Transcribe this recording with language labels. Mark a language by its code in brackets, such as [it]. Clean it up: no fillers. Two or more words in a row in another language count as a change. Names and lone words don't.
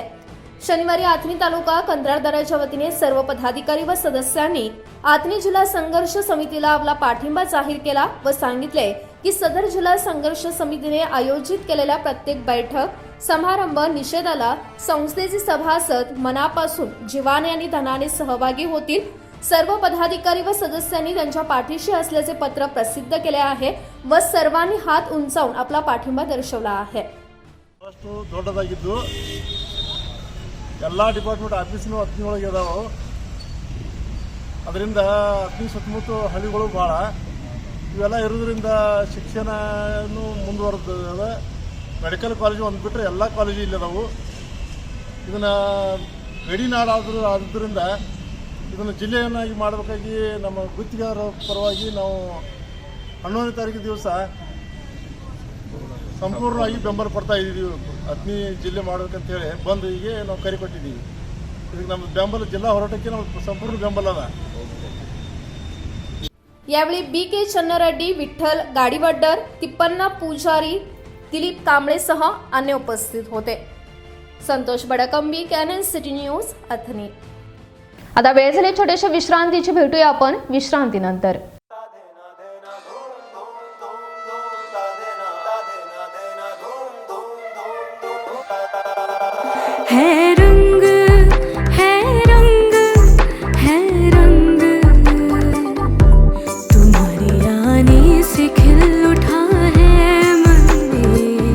[mr] शनिवारी आथणी तालुका कंत्राटदाराच्या वतीने सर्व पदाधिकारी व सदस्यांनी आथणी जिल्हा संघर्ष समितीला आपला पाठिंबा जाहीर केला व सांगितले की सदर जिल्हा संघर्ष समितीने आयोजित केलेल्या प्रत्येक बैठक समारंभ निषेधाला संस्थेचे सभासद मनापासून जीवाने आणि धनाने सहभागी होतील। सर्व पदाधिकारी व सदस्यांनी त्यांच्या पाठीशी असल्याचे पत्र प्रसिद्ध केले आहे व सर्वांनी हात उंचावून आपला पाठिंबा दर्शवला आहे। [kn] ದೊಡ್ಡದಾಗಿದ್ದು ಎಲ್ಲ [en] department office [kn] ಹತ್ತಿನೊಳಗೆ ಇದಾವೆ, ಅದರಿಂದ ಹತ್ತಿ ಸುತ್ತಮುತ್ತ ಹಳ್ಳಿಗಳು ಭಾಳ ಇವೆಲ್ಲ ಇರೋದ್ರಿಂದ ಶಿಕ್ಷಣನೂ ಮುಂದುವರೆದ [en] medical college [kn] ಒಂದು ಬಿಟ್ಟರೆ ಎಲ್ಲ ಕಾಲೇಜು ಇಲ್ಲದಾವು। ಇದನ್ನು ಗಡಿನಾಡಾದರೂ ಆದ್ದರಿಂದ ಇದನ್ನು ಜಿಲ್ಲೆಯನ್ನಾಗಿ ಮಾಡಬೇಕಾಗಿ ನಮ್ಮ ಗುತ್ತಿಗೆದಾರರ ಪರವಾಗಿ ನಾವು 11ನೇ ತಾರೀಕು ದಿವಸ ಸಂಪೂರ್ಣವಾಗಿ ಬೆಂಬಲ ಪಡ್ತಾ ಇದ್ದೀವಿ। ಹತ್ನಿ ಜಿಲ್ಲೆ ಮಾಡಬೇಕಂತ ಹೇಳಿ ಬಂದು ಹೀಗೆ ನಾವು ಕರೆ ಕೊಟ್ಟಿದ್ದೀವಿ। ಇದಕ್ಕೆ ನಮ್ಮ ಬೆಂಬಲ ಜಿಲ್ಲಾ ಹೋರಾಟಕ್ಕೆ ನಮ್ಮ ಸಂಪೂर्ण ಬೆಂಬಲ ಅದ। [mr] यावेळी BK चन्नरेड्डी, विठ्ठल गाडीवड्डर, तिप्पन्ना पूजारी, दिलीप कांबळेसह अन्य उपस्थित होते। संतोष बडकंबी, कॅनन सिटी न्यूज, अथनी। आता वेळ झाली छोट्याशा विश्रांतीची, भेटूया आपण विश्रांतीनंतर। [hi] है रंग है रंग है रंग तुम्हारी आने से खिल उठा है मन में।